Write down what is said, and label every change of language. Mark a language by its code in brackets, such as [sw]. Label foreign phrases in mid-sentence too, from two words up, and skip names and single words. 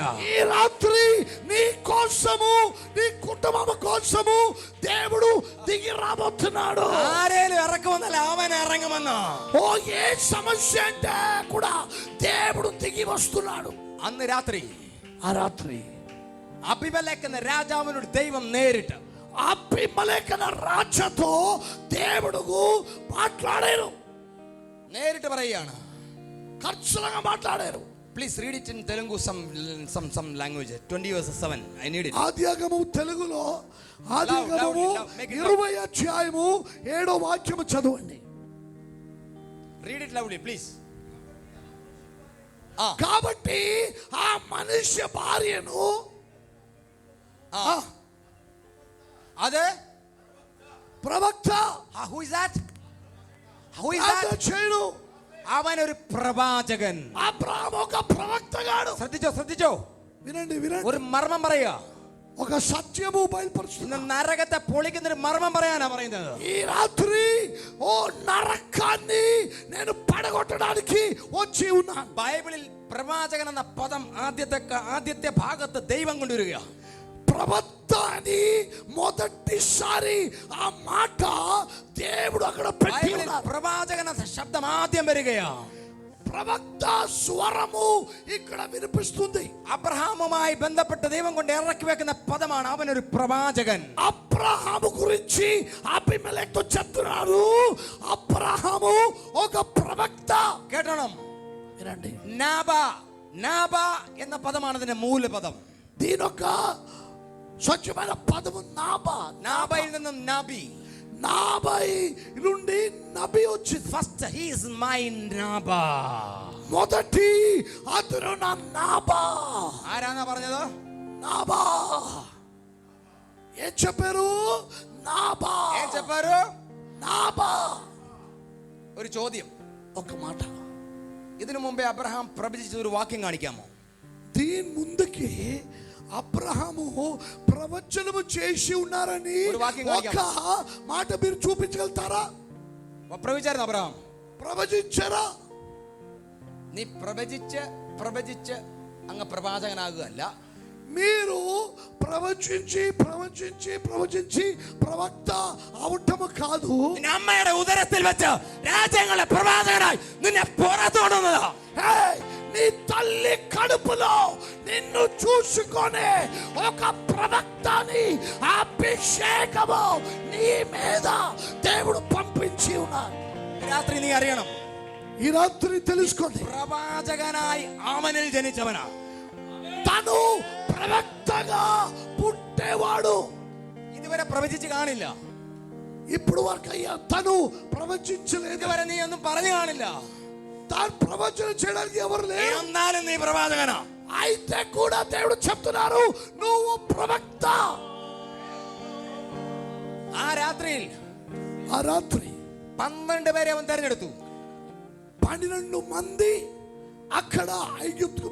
[te] ఈ రాత్రి నీ కోసము నీ కుటుంబం కోసము దేవుడు దిగి రాబోతున్నాడు. [ml] ആരേലും ഇറക്കുമെന്നല്ല, അവൻ ഇറങ്ങുമെന്ന്. [te] ఏ సమస్య అంటే కూడా దేవుడు దిగి వస్తున్నాడు. [ml] അന്ന് രാത്രി [te] ఆ రాత్రి [ml] അബിമേലെക്ക് എന്ന രാജാവിനോട് ദൈവം നേരിട്ട് [te] అబీమెలెకు రాజాతో దేవుడు మాట్లాడారు. [ml] നേരിട്ട് പറയുകയാണ്. [te] ఖచ్చితంగా మాట్లాడారు. [en] please read it in Telugu some language. 20:7 I need it. [te] ఆదియాగమము తెలుగులో ఆదియాగమము 20:7 చదవండి. [en] Read it loudly please. [te] కాబట్టి ఆ మనుష్య భార్యను అదే ప్రవక్త. [en] who is that? [te] చేయడు. [ml] അവൻ ഒരു പ്രവാചകൻ. [te] అబ్రహాము ఒక ప్రవక్తగాడు. [ml] ശ്രദ്ധിച്ചോ. [te] వినండి. [ml] ഒരു മർമ്മം പറയുക. [te] ఒక సత్యము బయలుపరుస్తుంది. [ml] നരകത്തെ പൊളിക്കുന്ന ഒരു മർമ്മം പറയാനാ പറയുന്നത്. [te] ఈ రాత్రి నరకాన్ని నేను పడగొట్టడానికి వచ్చి ఉన్నాను. [ml] ബൈബിളിൽ പ്രവാചകൻ എന്ന പദം ആദ്യത്തെ ഭാഗത്ത് ദൈവം കൊണ്ടുവരിക. [te] ప్రవక్త అని మొదటిసారి ఆ మాట దేవుడు అక్కడ పెట్టి ఉన్నాడు. [ml] ప్రవాచകൻ എന്ന ശബ്ദം ആദ്യം വരികയാ. [te] ప్రవక్త స్వరము ఇక్కడ వినిపిస్తుంది. [ml] అబ్రహాముമായി ബന്ധപ്പെട്ട് ദൈവം കൊണ്ട് ഇറക്കി വെക്കുന്ന പദമാണ് അവനൊരു പ്രവാചകൻ. [te] అబ్రహాము గురించి అబీమెలెకు చెప్తున్నారు అబ్రహాము ఒక ప్రవక్త. [ml] കേട്ടോണം. [te] వినండి. [ml] നാബ എന്ന പദമാണ് അതിന്റെ മൂലപദം. [te] దీనొక స్వచ్ఛమైన పదము [ml] നാബയിൽ നിന്നും നബി. [te] నాబై నుండి నబి వచ్చింది. [en] first he is my నాబా. [te] మొదటి అతను నా నాబా. [ml] ആരാണ് പറഞ്ഞത്? [te] నాబా. ఏం చెప్పారు? నాబా. ఏం చెప్పారు? నాబా. [ml] ഒരു ചോദ്യം, [te] ఒక మాట. [ml] ഇതിനു മുമ്പേ അബ്രഹാം പ്രവചിച്ച ഒരു വാക്യം കാണിക്കാമോ? [te] దీని ముందుకి అబ్రహాము ప్రవచనము చేసి ఉన్నారని ఒక మాట మీరు చూపించగలుగుతారా? [ml] പ്രവചിച്ചായിരുന്നു അബ്രഹാം? [te] ప్రవచించారా? [ml] നീ പ്രവചിച്ച് അങ്ങ് പ്രവാചകനാകുകയല്ല. [te] మీరు ప్రవచించి ప్రవక్త అవటము కాదు. [ml] അമ്മയുടെ ഉദരത്തിൽ വെച്ച് രാജ്യങ്ങളെ പ്രവാചകനായി നിന്നെ പുറത്തുകൊണ്ടുവന്നതാ. [te] నీ తల్లి కడుపులో నిన్ను చూసుకొని ఒక ప్రవక్తని అభిషేకము నీ మీద దేవుడు పంపించి ఉన్నాడు. [ml] രാത്രി നീ അറിയണം, [te] ఈ రాత్రి తెలుసుకోండి, [ml] പ്രവാചകനായി അവനിൽ ജനിച്ചവനാ. [te] తను ప్రవక్తగా పుట్టేవాడు. [ml] ഇതുവരെ പ്രവചിച്ച് കാണില്ല. [te] ఇప్పుడు వరకు అయ్యా తను ప్రవచించలేదు. [ml] ഇതുവരെ നീ ഒന്നും പറഞ്ഞു കാണില്ല. [te] తాను ప్రవచనం చేయడానికి ఎవరు లేరు. [ml] എന്നാലും നീ പ്രവാചകനാ. [te] అయితే కూడా దేవుడు చెప్తున్నారు నువ్వు ప్రవక్త. [ml] ആ രാത്രിയിൽ 12 പേരെ അവൻ തെരഞ്ഞെടുത്തു. [te] 12 మంది అక్కడ ఐగుప్తుకు వెళ్ళారు.